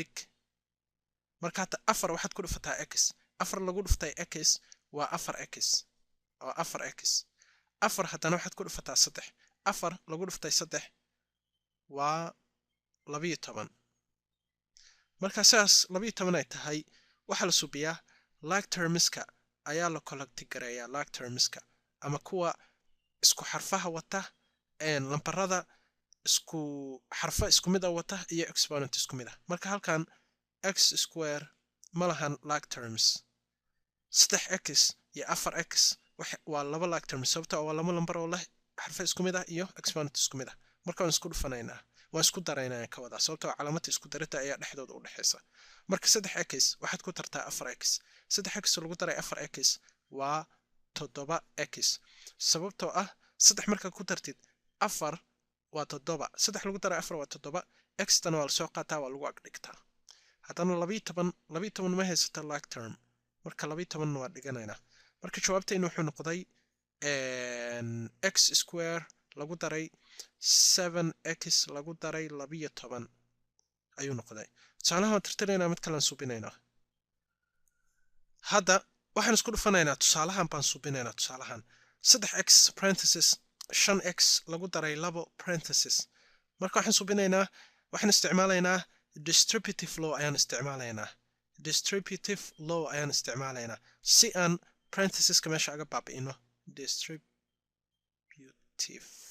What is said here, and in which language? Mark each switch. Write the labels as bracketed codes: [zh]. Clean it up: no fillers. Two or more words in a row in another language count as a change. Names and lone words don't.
[so] marka hadda 4 waxaad ku dhufataa x, 4 lagu dhuftay x waa 4x oo 4x 4 haddana waxaad ku dhufataa 3 4 lagu dhuftay 3 waa 12 marka saas 12 ay tahay waxa la subiyaa [en] like termska [so] ayaa la collect gareeyaa [en] like termska [so] ama kuwa isku xarfaha wata lambarada isku xarfa isku mid ah wata iyo exponent isku mid ah marka halkan [en] x square [so] malahan [en] like terms [so] 3x iyo 4x waa laba like terms sababtoo ah waa laba lambar oo leh xarfa isku mid ah iyo exponent isku mid ah marka waan isku dhufanaynaa waan isku daraynaa ka wada sababtoo ah calaamada isku darida ayaa dhexdooda u dhaxaysa marka 3x waxaad ku tartaa 4x 3x lagu daray 4x waa 7x sababtoo ah 3 marka ku tartid 4 waa 7 3 lagu daray 4 waa 7 x tan waa soo qaataa waa lagu agdhigtaa haddana 12 ma haysato [en] like term [so] marka 12 waa dhiganaynaa marka jawaabteenu wuxuu noqday [en] x square [so] lagu daray 7x lagu daray 12 ayuu noqday tusaalahan tirtiraynaa mid kale aan subinaynaa hadda waxaan isku dhufanaynaa tusaalahan baan subinaynaa tusaalahan 3x parenthesis 5x lagu daray 2 parenthesis marka waxaan subinaynaa waxaan isticmaalaynaa [en] distributive law [so] ayaan isticmaalaynaa si aan parenthesiska meesha aga baabi'ino distributive